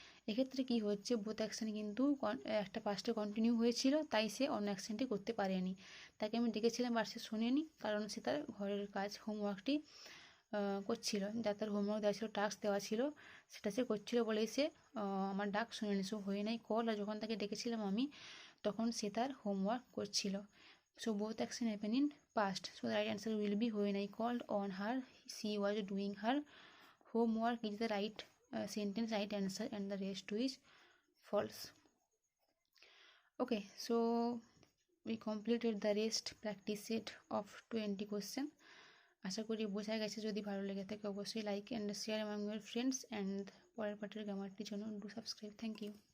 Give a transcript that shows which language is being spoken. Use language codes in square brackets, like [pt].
[bn] এক্ষেত্রে কি হচ্ছে, বোথ অ্যাকশানে কিন্তু একটা পাস্টে কন্টিনিউ হয়েছিল, তাই সে অন্য অ্যাকশানটি করতে পারেনি। তাকে আমি ডেকেছিলাম আর সে শোনেনি, কারণ সে তার ঘরের কাজ হোমওয়ার্কটি করছিল, যা তার হোমওয়ার্ক দেওয়া ছিল, টাস্ক দেওয়া ছিল, সেটা সে করছিল বলেই সে আমার ডাক শুনেনি। সো হয়ে নাই কল, আর যখন তাকে ডেকেছিলাম আমি তখন সে তার হোমওয়ার্ক করছিল। [en] So both action happen in past, so the right answer will be when I called on her she was doing her homework is the right sentence, right answer, and the rest is false. Okay, so we completed the rest practice set of 20 question. [bn] আশা করি বোঝা গেছে। যদি ভালো লেগে থাকে অবশ্যই [en] like and share among your friends, [bn] and পরের পার্টের গ্রামারটির জন্য ডু সাবস্ক্রাইব। [en] Thank you.